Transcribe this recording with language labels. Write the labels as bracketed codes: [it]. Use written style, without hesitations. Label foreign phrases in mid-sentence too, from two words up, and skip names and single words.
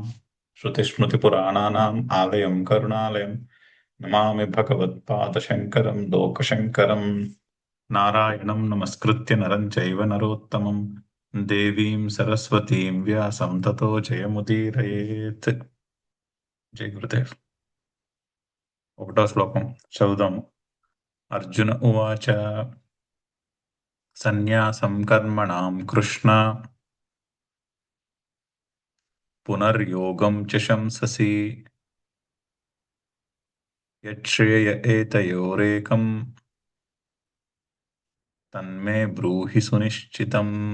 [sa] श्रुतिस्मृतिपुराणानाम् आलयं करुणालयं नमामि भगवत्पादशङ्करं लोकशङ्करम्। नारायणं नमस्कृत्य नरं चैव नरोत्तमं देवीं सरस्वतीं व्यासं ततो जयमुदीरयेत्। जय गुरुदेव। [te] ఒకటో శ్లోకం చదువుదాము. [sa] అర్జున ఉవాచ సన్యాసం కర్మణాం కృష్ణ పునర్యోగం చ శంససి యచ్ఛ్రేయ ఏతయోరేకం తన్మే బ్రూహి సునిశ్చితం.